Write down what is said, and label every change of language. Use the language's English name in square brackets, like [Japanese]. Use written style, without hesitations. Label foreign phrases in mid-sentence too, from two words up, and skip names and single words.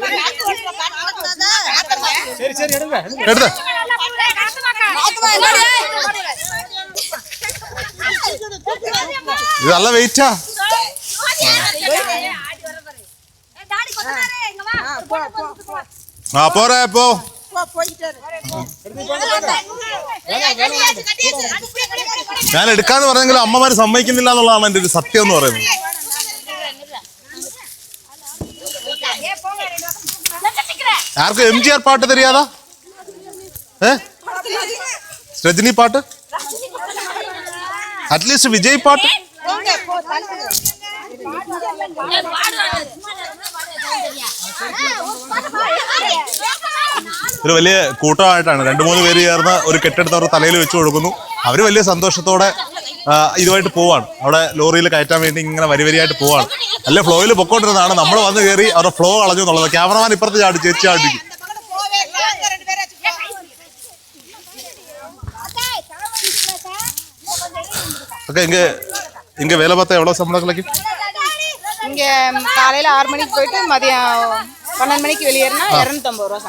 [Tamil] எடுத்து இது நல்ல வெயிட்டா. போற போ. [Malayalam] ഞാൻ എടുക്കാന്ന് പറഞ്ഞെങ്കിലും അമ്മമാര് സമ്മതിക്കുന്നില്ല എന്നുള്ളതാണ് എൻ്റെ ഒരു സത്യം എന്ന് പറയുന്നത്. [Tamil] யாருக்கும் எம்ஜிஆர் பாட்டு தெரியாதா? ரஜினி பாட்டு, அட்லீஸ்ட் விஜய் பாட்டு. [Malayalam] ഒരു വലിയ കൂട്ടമായിട്ടാണ് 2-3 പേര് ചേർന്ന് ഒരു കെട്ടെടുത്ത് അവരുടെ തലയിൽ വെച്ച് കൊടുക്കുന്നു. അവർ വലിയ സന്തോഷത്തോടെ ഇതുമായിട്ട് പോവാണ്. അവിടെ ലോറിയിൽ കയറ്റാൻ വേണ്ടി ഇങ്ങനെ വരിവരിയായിട്ട് പോവാണ്. അല്ല ഫ്ലോയിൽ പൊക്കോണ്ടിരുന്നതാണ്. നമ്മൾ വന്ന് കയറി അവരുടെ ഫ്ലോ കളഞ്ഞു എന്നുള്ളത്. ക്യാമറമാൻ ഇപ്പുറത്ത് ചാടി ചേച്ചി ചാടിക്കും. [Tamil] ஓகே இங்கே வேலை பார்த்தா எவ்வளோ சம்பளம் கிடைக்கும்? இங்கே காலையில் 6 மணிக்கு போயிட்டு மதியம் 12 மணிக்கு வெளியேறினா 250 ரூபா.